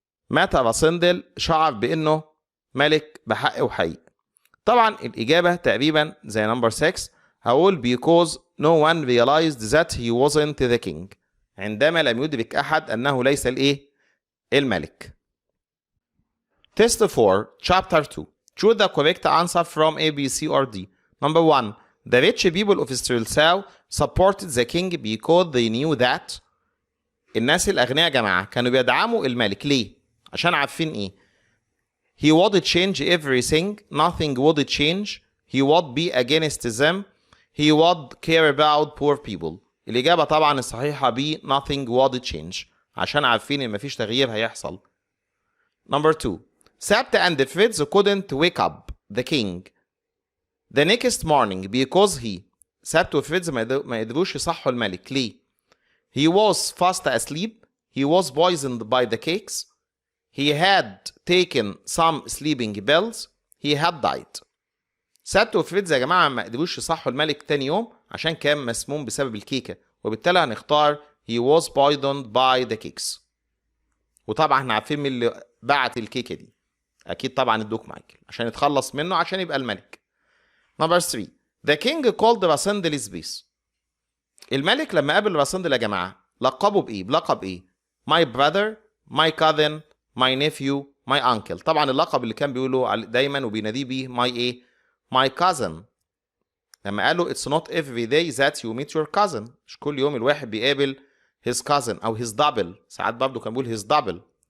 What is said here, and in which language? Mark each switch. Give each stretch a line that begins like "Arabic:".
Arabic: متى راسندل شعر بانه ملك بحق وحقيقي؟ طبعا الإجابة تقريبا زي number 6. هقول
English: because no one realized that he wasn't the king.
Arabic: عندما لم يدرك أحد أنه ليس الملك.
English: Test 4 Chapter 2. Choose the correct answer from A, B, C or D. Number 1. The rich people of Israel supported the king because they knew that.
Arabic: الناس الأغنياء يا جماعة كانوا بيدعموا الملك ليه؟ عشان عارفين
English: He would change everything. Nothing would change. He would be against them. He would care about poor people.
Arabic: الإجابة طبعا الصحيحة B.
English: Nothing would change.
Arabic: عشان عارفين إن مفيش تغيير هيحصل. Number 2.
English: Sabt and Fritz couldn't wake up the king the next morning because
Arabic: سبت وفريدز ما قدروش يصحوا الملك ليه؟
English: He was fast asleep. He was poisoned by the cakes. He had taken some sleeping pills. He had died.
Arabic: سبت وفريدز يا جماعة ما قدروش يصحوا الملك تاني يوم عشان كان مسموم بسبب الكيكة، وبالتالي هنختار
English: he was poisoned by the cakes.
Arabic: وطبعا احنا عارفين مين اللي بعت الكيكة دي، أكيد طبعا الدوك مايكل عشان يتخلص منه عشان يبقى الملك. Number 3.
English: The king called Rassendyll space.
Arabic: الملك لما قابل راسندل يا جماعة لقبه بإيه؟ بلقب إيه؟
English: My brother, my cousin, my nephew, my uncle.
Arabic: طبعا اللقب اللي كان بيقوله دايما وبيناديه بيه my cousin. لما قالوا
English: it's not every day that you meet your cousin.
Arabic: مش كل يوم الواحد بيقابل
English: his cousin
Arabic: أو
English: his double.
Arabic: ساعات برضه كان بيقول
English: his double.